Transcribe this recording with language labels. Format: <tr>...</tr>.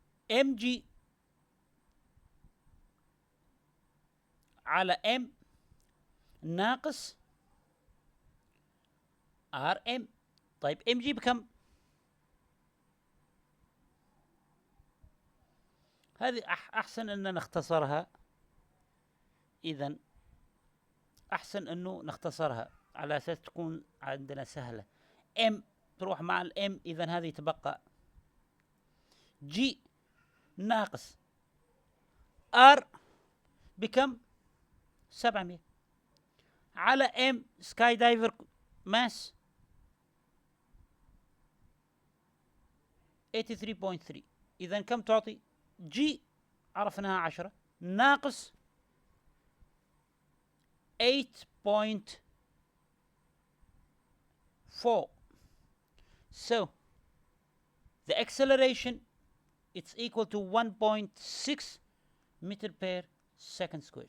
<ar>mg على m ناقص rm. طيب mg بكم؟ هذه أحسن أن نختصرها. إذن أحسن أنه نختصرها على أساس تكون عندنا سهلة. m تروح مع الm إذن هذه تبقى g ناقص r بكم؟ 700 على m</ar> <en>sky diver ماس</en> <ar>83.3. إذن كم تعطي؟ g عرفناها 10 ناقص 8.4.</ar> <en>So the acceleration it's equal to 1.6 meter per second square.</en>